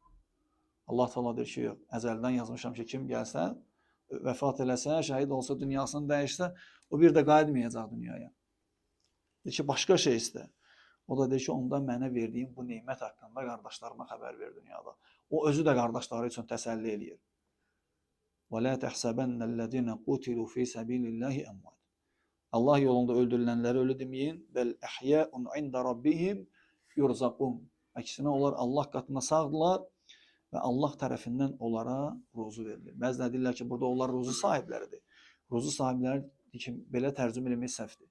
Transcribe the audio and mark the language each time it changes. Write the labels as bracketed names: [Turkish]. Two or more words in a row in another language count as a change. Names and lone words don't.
[Azerbaijani] Allah Teala deyir ki, yox, əzəldən yazmışam ki, kim gəlsə, vəfat eləsə, şəhid olsa, dünyasını dəyişsə, o bir də qayıtmayacaq dünyaya. Deyir ki, başqa şey istə. O da deyir ki, onda mənə verdiyim bu neymət haqqında qardaşlarıma xəbər ver dünyada. O özü də qardaşları üçün təsəlli eləyir. [Arabic] وَلَا تَحْسَبَنَّ الَّذِينَ قُتِلُوا فِي سَبِيلِ اللَّهِ أَمْوَاتٍ. [Azerbaijani] Allah yolunda öldürülənləri ölü deməyin. [Arabic] بل أحياء عند ربهم يرزقون. [Azerbaijani] Əksinə onlar Allah qatında sağdırlar və Allah tərəfindən onlara ruzu verilir. Bəzilər deyirlər ki, burada onlar ruzu sahibləridir. Ruzu sahibləri ki, belə tərcümə eləmək səhvdir.